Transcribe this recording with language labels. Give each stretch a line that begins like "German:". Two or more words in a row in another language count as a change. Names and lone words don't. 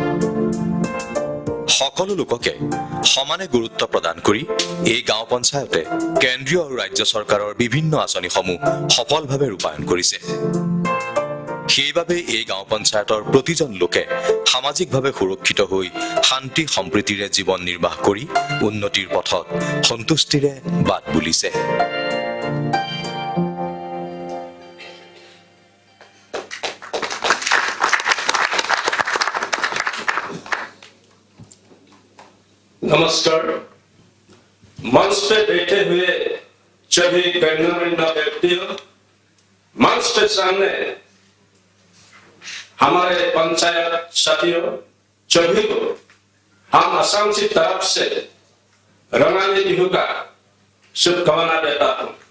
Assamese: সকলো লোককে সমানে গুৰুত্ব প্ৰদান কৰি এই গাঁও পঞ্চায়তে কেন্দ্ৰীয় আৰু ৰাজ্য চৰকাৰৰ বিভিন্ন আঁচনিসমূহ সফলভাৱে ৰূপায়ণ কৰিছে। সেইবাবে এই গাঁও পঞ্চায়তৰ প্ৰতিজন লোকে সামাজিকভাৱে সুৰক্ষিত হৈ শান্তি সম্প্ৰীতিৰে জীৱন নিৰ্বাহ কৰি উন্নতিৰ পথত সন্তুষ্টিৰে বাট বুলিছে।
Hindi: नमस्कार। मंच पे बैठे हुए सभी गण्यमान्य व्यक्तियों, मंच के सामने हमारे पंचायत साथियों, सभी को हम असम की तरफ से रंगाली बिहू का शुभकामना देता हूं।